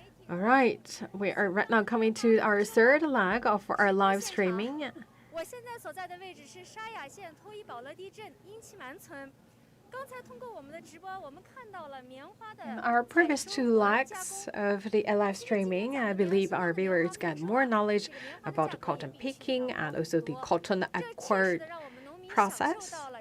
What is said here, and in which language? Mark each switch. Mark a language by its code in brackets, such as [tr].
[en] All right, we are right now coming to our third leg of our live streaming. [zh] 我现在所在的位置是沙雅县托伊保勒地镇英奇蛮村。刚才通过我们的直播，我们看到了棉花的。 [en] Our previous two legs of the live streaming, I believe our viewers get more knowledge about cotton picking and also the cotton acquired process.